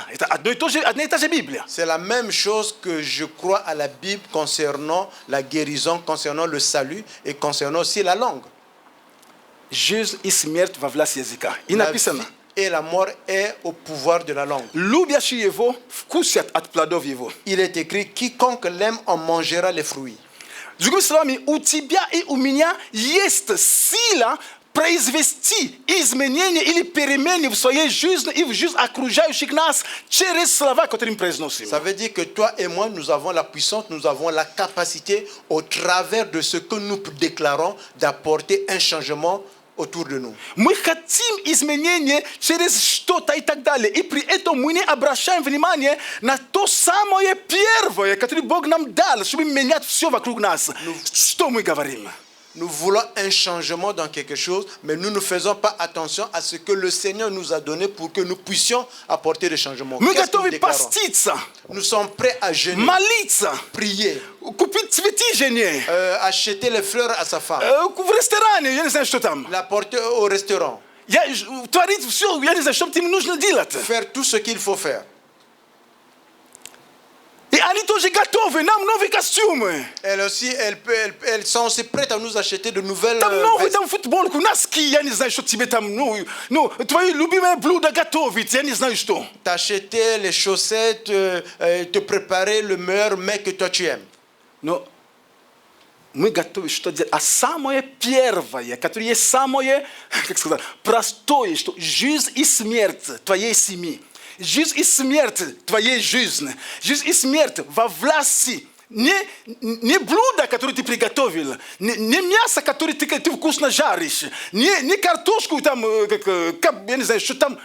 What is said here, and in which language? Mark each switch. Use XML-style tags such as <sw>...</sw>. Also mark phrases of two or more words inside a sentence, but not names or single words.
<ru>Это одна и та же Библия.</ru> <fr>C'est la même chose que je crois à la Bible concernant la guérison, concernant le salut et concernant aussi la langue.</fr> <ru>Жизнь и смерть во власти языка. И</ru> <fr>La</fr> <ru>написано,</ru> <fr>vie et la mort est au pouvoir de la langue.</fr> <ru>любящие его вкусят от плодов его.</ru> <fr>Il est écrit, quiconque l'aime en mangera les fruits.</fr> <ru>Другими словами, у тебя и у меня есть сила произвести изменения или перемены в своей жизни и в жизни окружающих нас через слова, которые мы произносим.</ru> <fr>Ça veut dire que toi et moi, nous avons la puissance, nous avons la capacité, au travers de ce que nous déclarons, d'apporter un changement autour de nous.</fr> <ru>Мы хотим изменения через что-то и так далее. И при этом мы не обращаем внимания на то самое первое, которое Бог нам дал, чтобы менять все вокруг нас. Что мы говорим?</ru> <fr>Nous voulons un changement dans quelque chose, mais nous ne faisons pas attention à ce que le Seigneur nous a donné pour que nous puissions apporter des changements.</fr> <ru>Мы</ru> <fr>Qu'est-ce que nous</fr> <ru>готовы</ru> <fr>déclarons?</fr> <ru>поститься,</ru> <fr>Nous sommes prêts à jeûner,</fr> <ru>молиться,</ru> <fr>prier,</fr> <ru>купить цветы жене,</ru> <fr>acheter les fleurs à sa femme,</fr> <ru>в ресторане, я не знаю, что там.</ru> <fr>la porter au restaurant,</fr> <ru>Творить все, я не знаю, что тебе нужно делать.</ru> <fr>faire tout ce qu'il faut faire.</fr> <ru>И они тоже готовы, нам новые костюмы.</ru> <fr>Elles aussi, elles sont aussi prêtes à nous acheter de nouvelles</fr> <ru>Там новые</ru> <fr>vestes.</fr> <ru>там футболку, носки, я не знаю, что тебе там, твои любимые блюда готовить, я не знаю, что.</ru> <fr>T'acheter les chaussettes, te préparer le meilleur mec que toi tu aimes.</fr> <ru>Но мы готовы что делать. А самое первое, которое есть самое, как сказать, простое, что жизнь и смерть твоей семьи, жизнь и смерть твоей жизни, жизнь и смерть во власти не блюдо, которое ты приготовил, не мясо, которое ты вкусно жаришь, не картошку там, я не знаю, что там.</ru>